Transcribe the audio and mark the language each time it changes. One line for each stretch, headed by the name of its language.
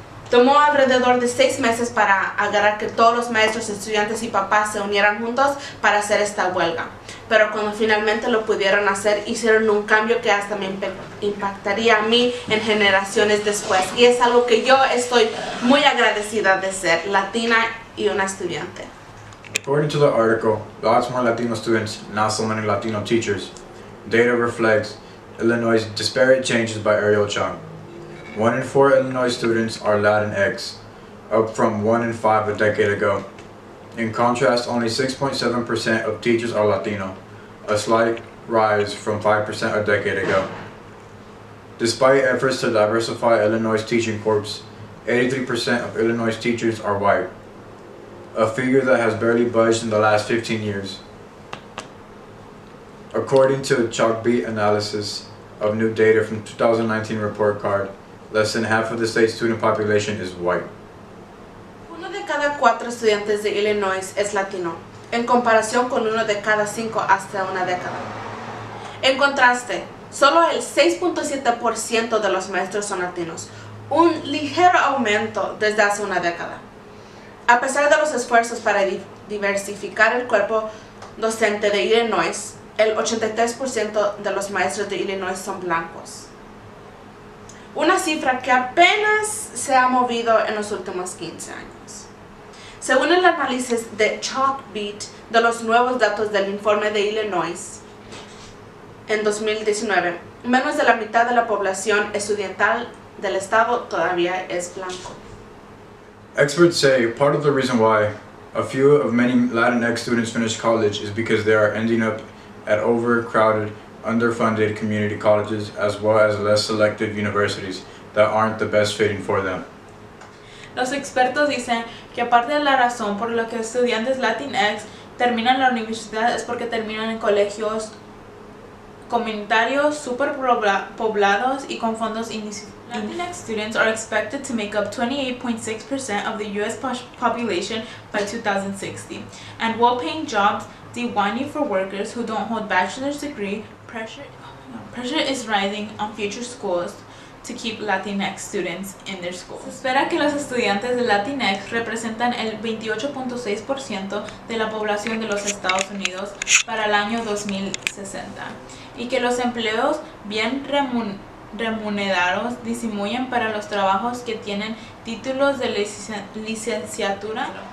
Spanish: Tomó alrededor de 6 meses para agarrar que todos los maestros, estudiantes y papás se unieran juntos para hacer esta huelga. Pero cuando finalmente lo pudieron hacer, hicieron un cambio que hasta me impactaría a mí en generaciones después. Y es algo que yo estoy muy agradecida de ser latina y una estudiante.
English: According to the article, lots more Latino students, not so many Latino teachers. Data reflects Illinois' disparate changes by Ariel Chung. 1 in 4 Illinois students are Latinx, up from 1 in 5 a decade ago. In contrast, only 6.7% of teachers are Latino, a slight rise from 5% a decade ago. Despite efforts to diversify Illinois' teaching corps, 83% of Illinois teachers are white, a figure that has barely budged in the last 15 years. According to Chalkbeat analysis of new data from 2019 report card, less than half of the state's student population is white.
Spanish: Uno de cada 4 estudiantes de Illinois es latino, en comparación con 1 de cada 5 hasta una década. En contraste, solo el 6.7% de los maestros son latinos, un ligero aumento desde hace una década. A pesar de los esfuerzos para diversificar el cuerpo docente de Illinois, el 83% de los maestros de Illinois son blancos. Una cifra que apenas se ha movido en los últimos 15 años. Según el análisis de Chalkbeat de los nuevos datos del informe de Illinois, en 2019, menos de la mitad de la población estudiantil del estado todavía es blanco.
English: Experts say part of the reason why a few of many Latinx students finish college is because they are ending up at overcrowded, underfunded community colleges as well as less selective universities that aren't the best fitting for them.
Spanish: Los expertos dicen que aparte de la razón por la que estudiantes Latinx terminan la universidad es porque terminan en colegios comunitarios superpoblados y con fondos insuficientes.
English: Latinx students are expected to make up 28.6% of the U.S. population by 2060, and well-paying jobs declining for workers who don't hold bachelor's degree. Pressure is rising on future schools to keep Latinx students in their schools.
Spanish: Se espera que los estudiantes de Latinx representan el 28.6% de la población de los Estados Unidos para el año 2060 y que los empleos bien remunerados disminuyen para los trabajos que tienen títulos de licenciatura.